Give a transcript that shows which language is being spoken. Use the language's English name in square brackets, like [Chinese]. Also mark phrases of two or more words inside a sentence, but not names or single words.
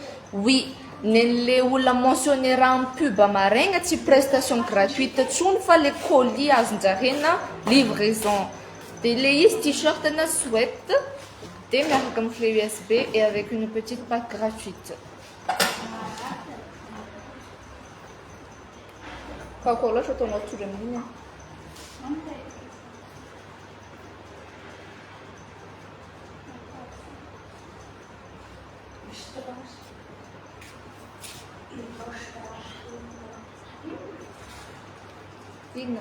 [Malagasy] Oui, nelle olona mentionné raha amin'ny pub maraigna tsy [French] prestation gratuite [Malagasy] tsony fa le colis azonjarena livraison. Dia le izy t-shirt na sweat dia miaraka amin'ny clé USB [French] et avec une petite pack gratuite. [Malagasy] Kako loatra ataonao tory amin'iny a. Inona?